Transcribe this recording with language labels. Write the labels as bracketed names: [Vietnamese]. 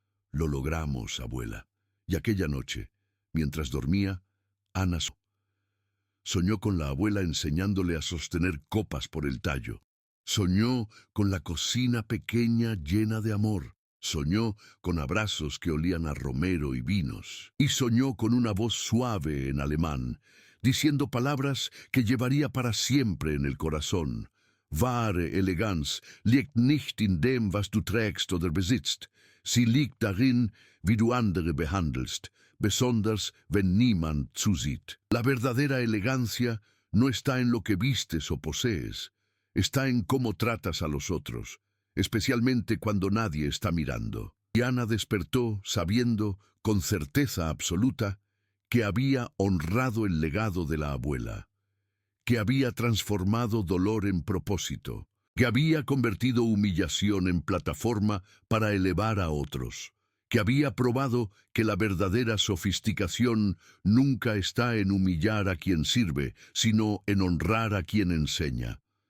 [Spanish] «Lo logramos, abuela». Y aquella noche, mientras dormía, Ana soñó con la abuela enseñándole a sostener copas por el tallo. Soñó con la cocina pequeña llena de amor. Soñó con abrazos que olían a romero y vinos. Y soñó con una voz suave en alemán, diciendo palabras que llevaría para siempre en el corazón. [German] «Wahre Eleganz liegt nicht in dem, was du trägst oder besitzt. Sie liegt darin, wie du andere behandelst, besonders wenn niemand zusieht». [Spanish] La verdadera elegancia no está en lo que vistes o posees, está en cómo tratas a los otros, especialmente cuando nadie está mirando. Y Ana despertó sabiendo, con certeza absoluta, que había honrado el legado de la abuela, que había transformado dolor en propósito, que había convertido humillación en plataforma para elevar a otros, que había probado que la verdadera sofisticación nunca está en humillar a quien sirve, sino en honrar a quien enseña.